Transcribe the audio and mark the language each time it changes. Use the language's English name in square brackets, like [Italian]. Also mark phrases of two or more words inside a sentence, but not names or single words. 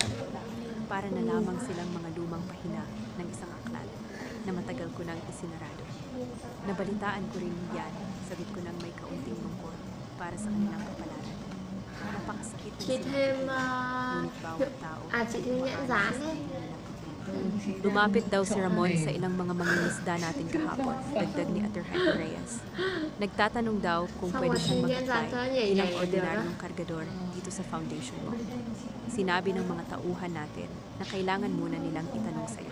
[Filipino] Para na lamang silang mga lumang pahina ng isang aklat na matagal ko nang isinarado. Nabalitaan ko rin yan, sagot ko nang may kaunting lungkot para sa kanilang kapalaran. Napakasakit ng [Vietnamese] Chị thêm [Filipino] ngunit bawat tao [Vietnamese] chị thêm nhãn rán ấy. [Filipino] Lumapit daw si Ramon sa ilang mga mangingisda natin kahapon, dagdag ni Atty. Reyes. Nagtatanong daw kung pwede siyang mag-apply bilang ordinaryong kargador dito sa foundation mo. Sinabi ng mga tauhan natin na kailangan muna nilang itanong sa'yo.